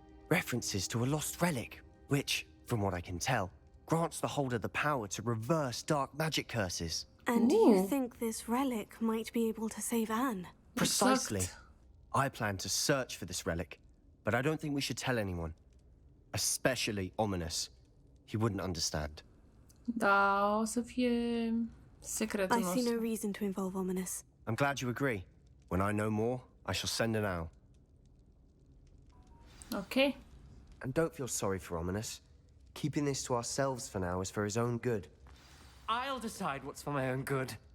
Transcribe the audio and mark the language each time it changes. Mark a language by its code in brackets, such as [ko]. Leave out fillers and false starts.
[en] References to a lost relic, which, from what I can tell, grants the holder the power to reverse dark magic curses. And do you think this relic might be able to save Anne? Precisely. I plan to search for this relic, but I don't think we should tell anyone. Especially Ominous. He wouldn't understand. [ro] Da, o să fie secretul nostru. [en] I see no reason to involve Ominous. I'm glad you agree. When I know more, I shall send an owl. Okay. And don't feel sorry for Ominous. Keeping this to ourselves for now is for his own good. I'll decide what's for my own good.